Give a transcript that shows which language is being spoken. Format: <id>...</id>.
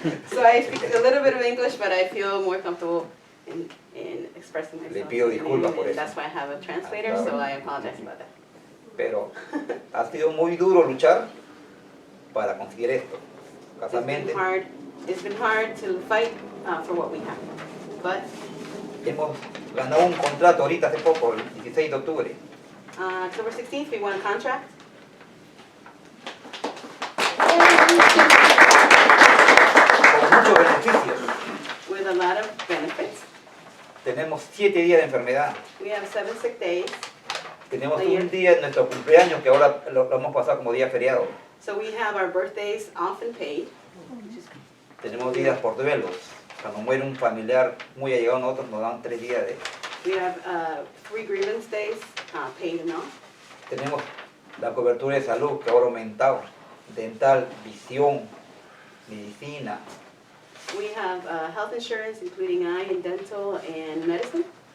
<en>So I speak a little bit of English, but I feel more comfortable in expressing myself.</en> <es>Le pido disculpas por</es> <en>And</en> <es>eso.</es> <en>that's why I have a translator, so I apologize about that.</en> <es>Pero ha sido muy duro luchar para conseguir esto. Casualmente,</es> <en>It's been hard to fight for what we have, but</en> <es>hemos ganado un contrato ahorita hace poco, el 16 de octubre,</es> <en>October 16th we won a contract.</en> <es>con muchos beneficios.</es> <en>With a lot of benefits.</en> <es>Tenemos 7 días de enfermedad.</es> <en>We have 7 sick days,</en> <es>Tenemos un día en nuestro cumpleaños que ahora lo hemos pasado como día feriado.</es> <en>so we have our birthdays off and paid.</en> <es>Tenemos días por duelos. Cuando muere un familiar muy allegado a nosotros, nos dan 3 días de...</es> <en>We have 3 grievance days paid and off.</en> <es>Tenemos la cobertura de salud que ahora ha aumentado. Dental, visión, medicina.</es> <en>We have health insurance, including eye and dental and medicine.</en>